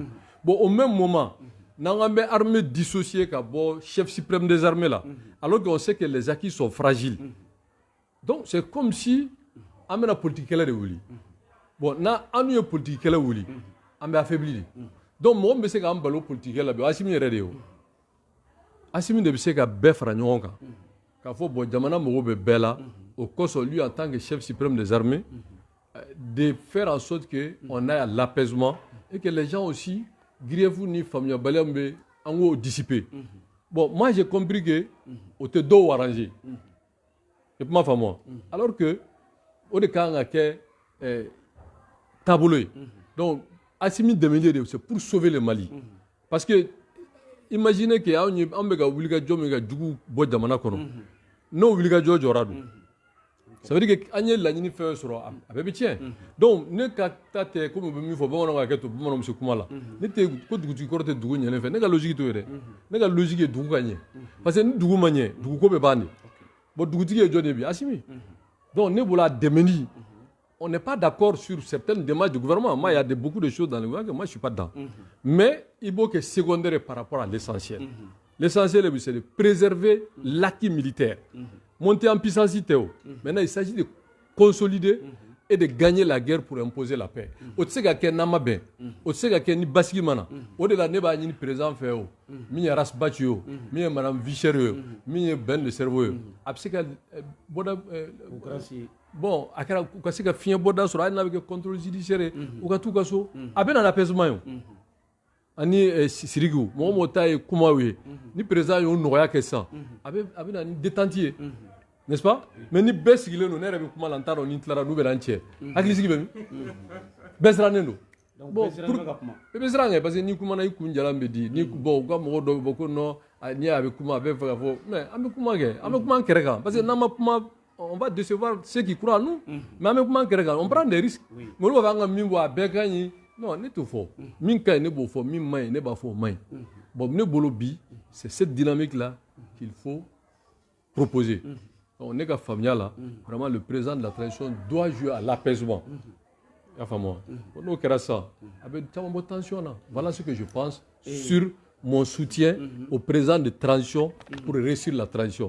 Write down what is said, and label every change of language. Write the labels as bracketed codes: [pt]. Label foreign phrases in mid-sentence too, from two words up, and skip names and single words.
[fr] Bon, au même moment, nous avons une armée dissociée comme chef suprême des armées là, alors qu'on sait que les acquis sont fragiles. Donc, c'est comme si on a une politique qui est voulu. Bon, on a une politique qui est voulu. On a affaibli. Donc, moi, je sais qu'on a une politique qui est voulu. Assimi est rédé. [bm] Assimi de se ka bɛɛ fara ɲɔgɔn kan k'a fɔ [fr] bon [bm] jamana mago bɛ bɛɛ la au kosɔn [fr] lui en tant que chef suprême des armées de faire en sorte que on ait l'apaisement et que les gens aussi griefs [bm] ni faamuyabaliya min bɛ an k'o [fr] dissiper. Bon, moi j'ai compris que [bm] o tɛ dɔw [fr] arranger. [bm] I kuma faamu [fr] alors que [bm] o de kan ka kɛ taabolo ye. Donc Assimi dɛmɛli de [fr] c'est pour sauver le Mali parce que imaginez que on [bm] bɛ ka wulikajɔ min ka jugu bɔ jamana kɔnɔ n'o wulikajɔ jɔra dun ça [fr] veut dire que [bm] an ye laɲini fɛn sɔrɔ a bɛɛ bɛ tiɲɛ donc ne ka taa tɛ komi u bɛ min fɔ bamananw ka hakɛ to bamananw bɛ se kuma la ne tɛ ko dugutigi kɔrɔ tɛ dugu ɲɛlen fɛ ne ka logique t'o ye dɛ ne ka logique ye dugu ka ɲɛ [fr] parce que [bm] ni dugu ma ɲɛ duguko bɛ ban de bon dugutigi ye jɔn de bi Assimi donc ne bolo a dɛmɛli [fr] on n'est pas d'accord sur certaines démarches du gouvernement. Moi, il y a beaucoup de choses dans le gouvernement que moi, je ne suis pas dedans. Mais il faut que secondaire par rapport à l'essentiel. L'essentiel, c'est de préserver l'acquis militaire. Monter en puissance. Maintenant, il s'agit de consolider et de gagner la guerre pour imposer la paix. [bm] O tse ka kɛ nama bɛn, o tse ka kɛ ni basigi mana. O de la ne b'a ɲini président fɛ o, min ye Rasbach ye o, min ye madame Vischer ye o, min ye Ben de Cerveau ye o. A bɛ se ka bɔda bon a kɛra u ka se ka fiɲɛ bɔda sɔrɔ hali n'a bɛ kɛ [fr] contrôle judiciaire [bm] u ka t'u ka so. A bɛ na l'apaisement ye o. Ani Sirigu mɔgɔ mɔgɔ ta ye kumaw ye ni président y'o nɔgɔya kɛ sisan a bɛ na ni détente ye. [fr] N'est-ce pas? [bm] Mais ni bɛɛ sigilen don ne yɛrɛ bɛ kuma la n t'a dɔn ni n tilara n'u bɛ na n cɛ hakili sigi bɛ min bɛɛ sirannen don bon bɛɛ bɛ siran kɛ [fr] parce que [bm] ni kumana i kun jalan bɛ di ni bon u ka mɔgɔ dɔw bɛ fɔ ko non ni a bɛ kuma a bɛ fɛ ka fɔ mais an bɛ kuma kɛ an bɛ kuma an kɛrɛ kan [fr] parce que [bm] n'an ma kuma [fr] on va décevoir ceux qui croient en nous [bm] mais an bɛ kuma an kɛrɛ kan [fr] on prend des risques [bm] mais olu b'a fɔ an ka min bɔ a bɛɛ ka ɲi non ne t'o fɔ min ka ɲi ne b'o fɔ min man ɲi ne b'a fɔ o man ɲi bon ne bolo bi [fr] c'est cette dynamique là qu'il faut proposer. On est qu'à famille là, vraiment le président de la transition doit jouer à l'apaisement. Nous avons ça. Avec une tension là. Voilà ce que je pense sur mon soutien au président de transition pour réussir la transition.